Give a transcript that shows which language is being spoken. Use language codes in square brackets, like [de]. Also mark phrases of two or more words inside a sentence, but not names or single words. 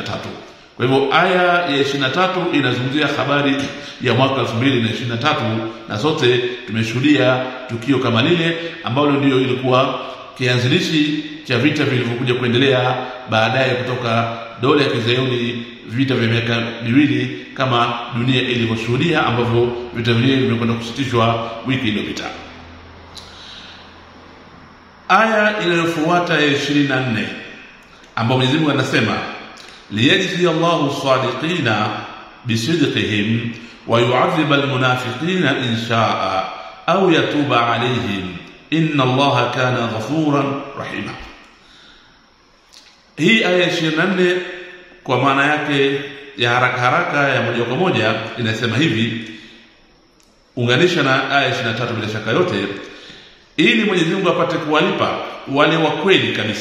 [sw] Kwa hivyo aya ya 23 inazungumzia habari ya mwaka 2023, na sote tumeshuhudia tukio kama lile ambalo ndio ilikuwa kianzilishi cha vita vilivyokuja kuendelea baadaye kutoka dola ya Kizayuni, vita vya miaka miwili kama dunia ilivyoshuhudia, ambavyo vita vile vimekwenda kusitishwa wiki iliyopita. Aya inayofuata ya 24 ambapo Mwenyezi Mungu anasema [ar] ليجزي الله الصادقين بصدقهم ويعذب المنافقين إن شاء أو يتوب عليهم إن الله كان غفورا رحيما. [sw] Hii aya 24 kwa maana yake ya haraka haraka ya moja kwa moja inasema hivi, unganisha na aya 23 bila shaka yote, ili Mwenyezi Mungu apate kuwalipa wale wa kweli kabisa.